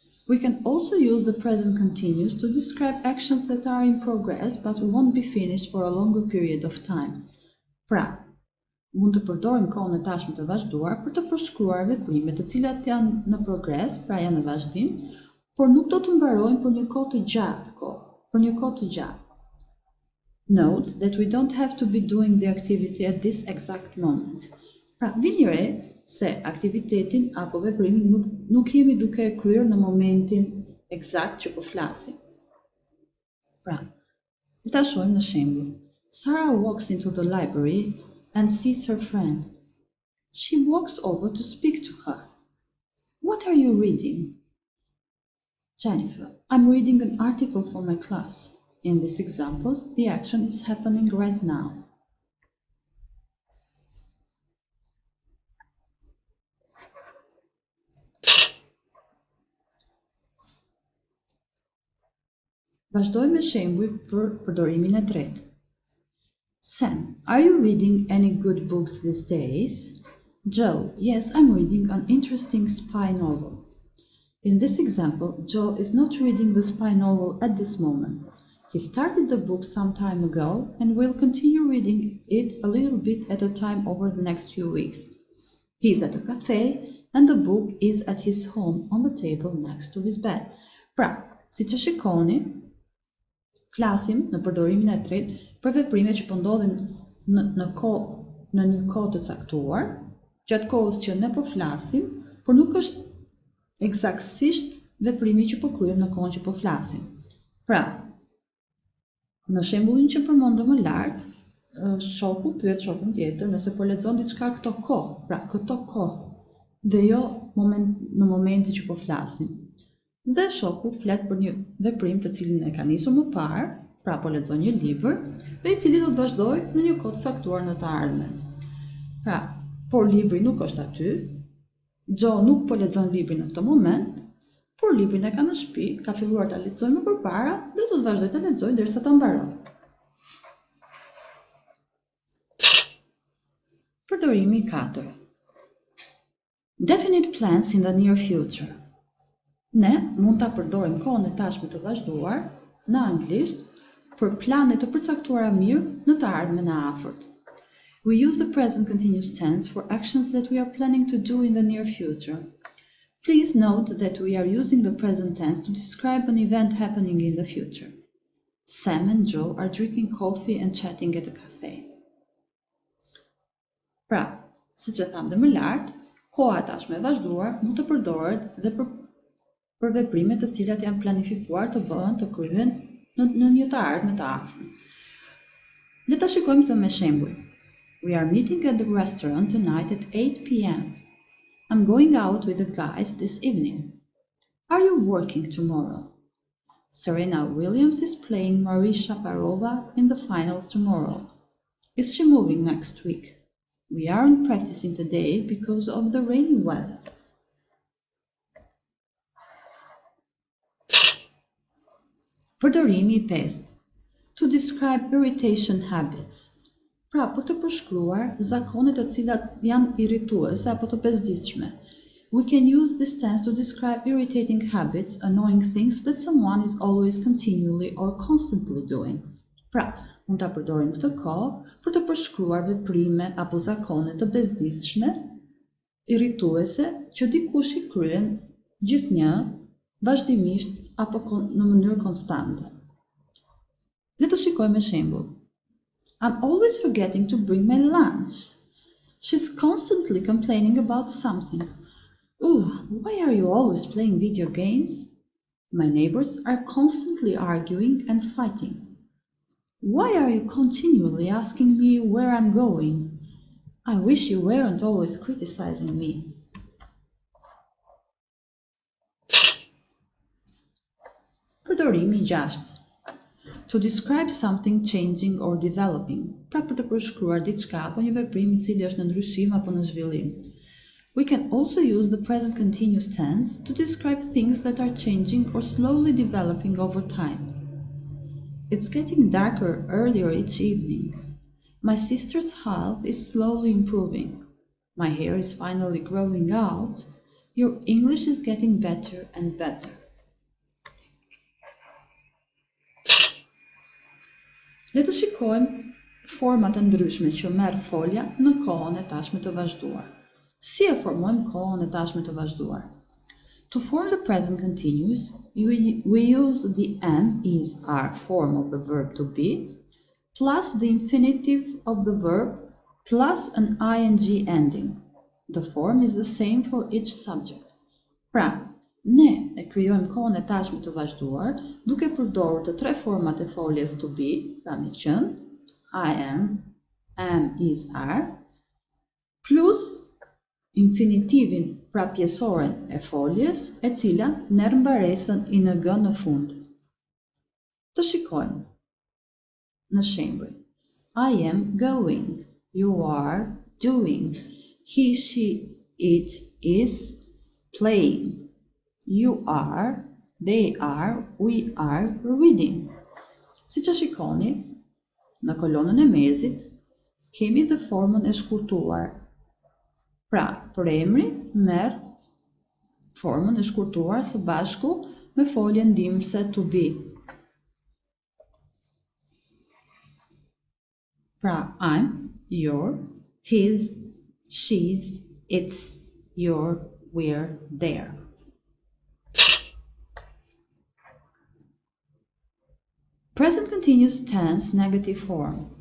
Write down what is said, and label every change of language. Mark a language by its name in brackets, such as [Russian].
[English] We can also use the present continuous to describe actions that are in progress but won't be finished for a longer period of time. [Albanian] Pra, mund të përdorim kohën e tashme të vazhduar për të përshkruar veprime të cilat janë në progres, pra janë në vazhdim, por nuk do të mbarojnë për një kohë të gjatë. [English] Note that we don't have to be doing the activity at this exact moment. [Albanian] Pra, vini re se aktivitetin apo veprimin nuk jemi duke e kryer në momentin eksakt që po flasim. Pra, le ta shohim në shembull. [English] Sarah walks into the library and sees her friend. She walks over to speak to her. What are you reading? Jennifer, I'm reading an article for my class. In these examples, the action is happening right now. [Albanian] Vazhdojmë me shembuj për përdorimin e tretë. [English] Sam, are you reading any good books these days? Joe, yes, I'm reading an interesting spy novel. In this example, Joe is not reading the spy novel at this moment. He started the book some time ago and will continue reading it a little bit at a time over the next few weeks. He is at a cafe and the book is at his home on the table next to his bed. [Albanian] Pra, si që shikoni, flasim në përdorimin e tretë për veprime që po ndodhin në një kohë të caktuar, gjatë kohës që ne po flasim, por nuk është eksaktësisht veprimi që po kryejmë në kohën që po flasim. Pra, në shembullin që përmendëm më lart, shoku pyet shokun tjetër nëse po lexon diçka këto kohë, dhe jo në momentin që po flasim. Dhe shoku flet për një veprim të cilin e ka nisur më parë, pra po lexon një libër, dhe i cili do të vazhdojë në një kohë të caktuar në të ardhmen. Pra, por libri nuk është aty, Joe nuk po lexon librin në këtë moment, por librin e ka në shtëpi, ka filluar ta lexojë më përpara dhe do të vazhdojë ta lexojë derisa ta mbarojë. Përdorimi i 4. [English] Definite plans in the near future. [Albanian] Ne mund ta përdorim kohën e tashme të vazhduar në anglisht për plane të përcaktuara mirë në të ardhmen e afërt. [English] We use the present continuous tense for actions that we are planning to do in the near future. Please note that we are using the present tense to describe an event happening in the future. Sam and Joe are drinking coffee and chatting at a cafe. [Albanian] Pra, siç e tham dhe më lart, koha tashme e vazhduar mund të përdoret dhe për për veprime të cilat janë planifikuar të bëhen të kryhen në një të ardhmen të afërm. Le ta shikojmë këtë me shembull. [English] We are meeting at the restaurant tonight at 8 p.m. I'm going out with the guys this evening. Are you working tomorrow? Serena Williams is playing Maria Sharapova in the finals tomorrow. Is she moving next week? We aren't practicing today because of the rainy weather. [Albanian] Përdorimi i pestë. [English] To describe irritation habits. [Albanian] Pra, për të përshkruar zakonet të cilat janë irrituese apo të bezdisshme. [English] We can use this tense to describe irritating habits, annoying things that someone is always continually or constantly doing. [Albanian] Pra, mund ta përdorim këtë kohë për të përshkruar veprime apo zakone të bezdisshme, irrituese që dikush i kryen gjithnjë, vazhdimisht apo në mënyrë konstante. Le të shikojmë me shembull. [English] I'm always forgetting to bring my lunch. She's constantly complaining about something. Ooh, why are you always playing video games? My neighbors are constantly arguing and fighting. Why are you continually asking me where I'm going? I wish you weren't always criticizing me. [Albanian] Përdorimi i gjashtë. [English] To describe something changing or developing. [Albanian] Pra për të përshkruar diçka apo një veprim i cili është në ndryshim apo në zhvillim. [English] We can also use the present continuous tense to describe things that are changing or slowly developing over time. It's getting darker earlier each evening. My sister's health is slowly improving. My hair is finally growing out. Your English is getting better and better. [Albanian] Le të shikojmë format e ndryshme që merr folja në kohën e tashme të vazhduar. Si e formojmë kohën e tashme të vazhduar? [English] To form the present continuous, we use the am, is, are form of the verb to be, plus the infinitive of the verb, plus an ing ending. The form is the same for each subject. [Albanian] Pra, ne e krijojmë kohën e tashme të vazhduar duke përdorur të tre format e foljes to be, pra me qenë, [English] I am, is, are, [Albanian] plus infinitivin pra pjesoren e foljes e cila merr mbaresën ing në fund. Të shikojmë. Në shembull, [English] I am going, you are doing, he, she, it is playing, you are, they are, we are reading. [Albanian] Si që shikoni, në kolonën e mezit, kemi dhe formën e shkurtuar. Pra, për emri, merr formën e shkurtuar së bashku me foljen ndihmëse to be. [English] Pra, I'm, you're, his, she's, it's, your, we're, there. Present continuous tense negative form.